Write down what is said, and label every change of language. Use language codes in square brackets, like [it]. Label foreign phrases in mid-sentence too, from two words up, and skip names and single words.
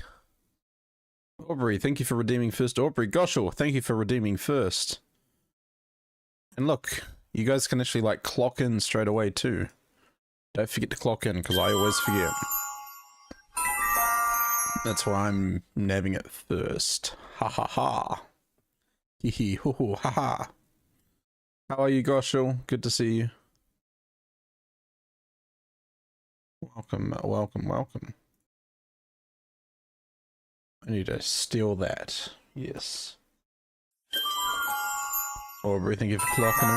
[en] Aubrey, thank you for redeeming first. Aubrey Goshel, thank you for redeeming first. And look, you guys can actually like clock in straight away too. Don't forget to clock in because I always forget. That's why I'm nabbing it first. Ha ha ha. Hee hee hoo hoo ha ha. How are you, Goshel? Good to see you. Welcome, welcome, welcome. I need to steal that. Yes. Aubrey, thank you for clocking in.